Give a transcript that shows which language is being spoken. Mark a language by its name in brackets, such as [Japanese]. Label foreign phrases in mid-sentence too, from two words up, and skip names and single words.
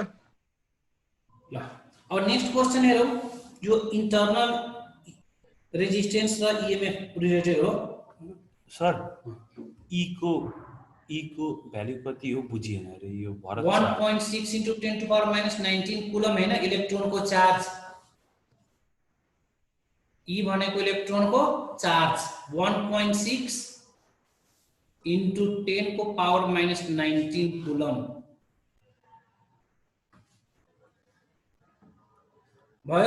[Nepali] ल अब [English] next question [Nepali] हेरौ. यो [English] internal resistance [Nepali] र [English] EMF related [Nepali] हो. सर ई को ई को भ्यालु कति हो बुझिएन रे यो भरत शाह [English] 1.6 into 10 to power minus 19 [Nepali] कुलम हैन इलेक्ट्रोन को चार्ज ई भनेको इलेक्ट्रोन को चार्ज [English] 1.6 into 10 [Nepali] को पावर minus 19 कुलम भयो